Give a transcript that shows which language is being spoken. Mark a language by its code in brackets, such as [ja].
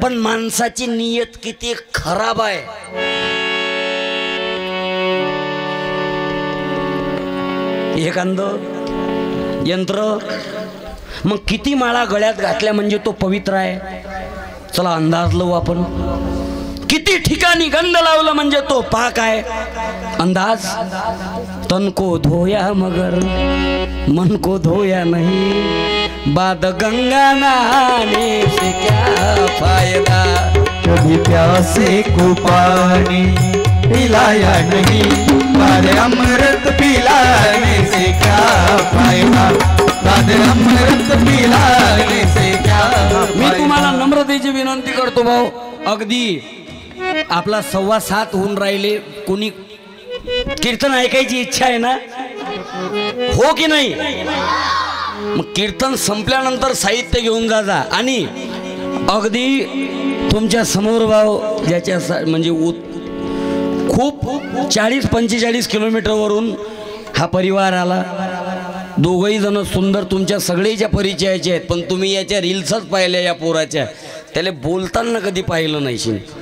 [mr] पण माणसाची नियत किती खराब आहे एखादं यंत्र मग किती माळा गळ्यात घातल्या म्हणजे तो पवित्र आहे चला अंदाज लावू आपण किती ठिकाणी गंध लावलं म्हणजे तो पाक आहे अंदाज [hi] तन को धोया मगर मन को धोया नहीं, बाद गंगा नहाने से क्या फायदा। कभी प्यासे को पानी पिलाया नहीं, बाद अमृत पिलाने से क्या फायदा, बाद अमृत पिलाने से क्या फायदा। [mr] मी तुम्हाला नम्रतेची विनंती करतो भाऊ, अगदी आपला 7:15 होऊन राहिले, कोणी कीर्तन ऐकायची इच्छा आहे ना, हो की नाही? मग कीर्तन संपल्यानंतर साहित्य घेऊन जा आणि अगदी तुमच्या समोर भाऊ ज्याच्या म्हणजे खूप 40-45 किलोमीटरवरून हा परिवार आला, दोघही जण सुंदर तुमच्या सगळेच्या परिचयाचे आहेत, पण तुम्ही याच्या रील्सच पाहिल्या या पोराच्या, त्याला बोलताना कधी पाहिलं नाही.